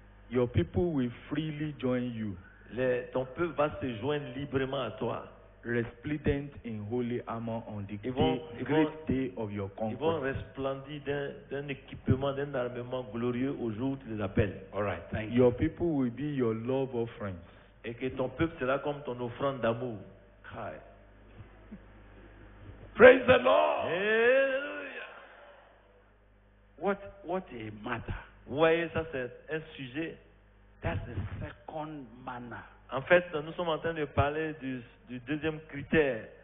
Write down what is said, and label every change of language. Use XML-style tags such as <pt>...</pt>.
<en>Your people will freely join you,</en> <fr>ton peuple va se joindre librement à toi.</fr> <en>resplendent in holy armor on the</en> <fr>Ils vont-</fr> <en>great day of your</en> <fr>Ils vont</fr> <en>conquest.</en> <fr>resplendir d'un équipement, d'un armement glorieux au jour où tu les appelles.</fr> <en>All right. Thank you. Your people will be your love offerings.</en> <fr>Et que ton peuple sera comme ton offrande d'amour.</fr> <en>Hi. Praise the Lord.</en> <fr>Alléluia.</fr> <en>What a matter.</en> <fr>Vous voyez, ça c'est un sujet.</fr> <en>That's the second manner.</en> <fr>En fait, nous sommes en train de parler du deuxième critère.</fr>